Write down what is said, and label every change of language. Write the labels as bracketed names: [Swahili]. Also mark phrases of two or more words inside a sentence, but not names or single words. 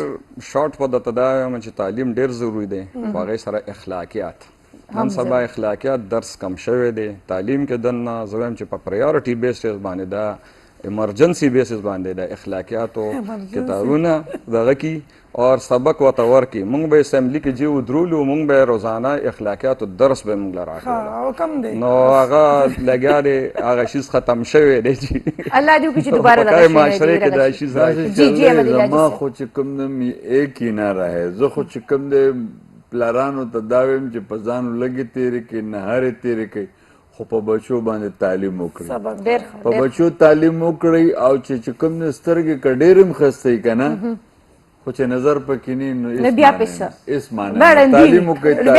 [Pashto] شارټ په دته دا وایم چې تعلیم ډېر ضروري دی په هغې سره اخلاقیات نن سبا اخلاقیات درس کم شوی دی تعلیم کې دننه زه وایم چې په [English] priority basis [Pashto] باندې دا [English] emergency basis [Pashto] باندې د اخلاقیاتو کتابونه دغه کې اور سبق ورته ورکړي مونږ به اسمبلي کې چې ودرولو مونږ به روزانه اخلاقیاتو درس به مونږ له راکړو نو هغه لګیا دی هغه شیز ختم شوی دی چې الله دې وکړي چې دوباره دغه معاشره کې دا شیز زما خو چې کوم نه [Urdu] ایک ہی [Pashto] نه رہے زه خو چې کوم دی پلارانو ته دا ویم چې په ځانو لږې تېرې کړي نهارې تېرې کړي خو په بچو باندې تعلیم وکړئ په بچو تعلیم وکړئ او چې کوم نه سترګې که ډېر هم ښایسته وي که نه خو چې نظر پکې نه نو هېڅ معنی تعلیم وکړئ